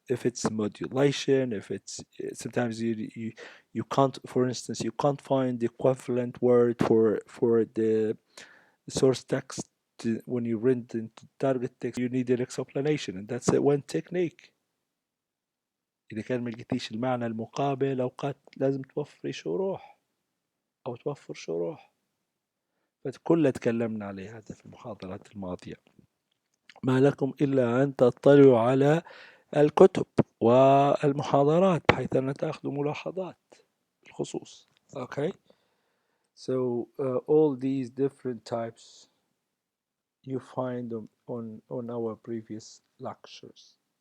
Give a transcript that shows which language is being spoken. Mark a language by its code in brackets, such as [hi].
[en] If it's modulation, if it's sometimes you can't, for instance, you can't find the equivalent word for the source text when you read into target text. You need an explanation, and that's one technique. [ar] إذا كان ما لقيتيش المعنى المقابل، أوقات لازم توفري شروح أو توفر شروح. فكلنا تكلمنا عليه هذا في المحاضرات الماضية. ما لكم إلا أن تطلعوا على الكتب والمحاضرات بحيث أن تأخذوا ملاحظات بالخصوص. [en] Okay, so all these different types you find them on our previous lectures.